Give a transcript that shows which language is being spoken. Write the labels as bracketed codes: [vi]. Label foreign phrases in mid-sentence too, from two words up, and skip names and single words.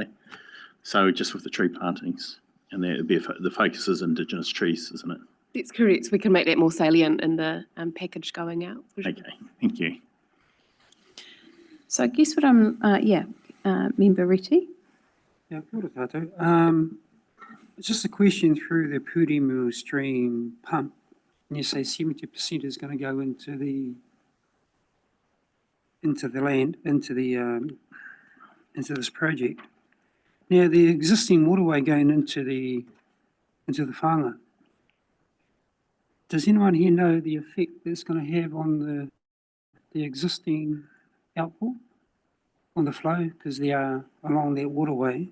[en] So just with the tree plantings, and the focus is Indigenous trees, isn't it? That's correct. We can make that more salient in the package going out. Okay, thank you. So I guess what Member Reti. Yeah, [mi] kia ora tātou. [en] Just a question through the Purimu stream pump. And you say 70% is going to go into the land, into this project. Now, the existing waterway going into the whānga, does anyone here know the effect that's going to have on the existing output, on the flow, because they are along that waterway?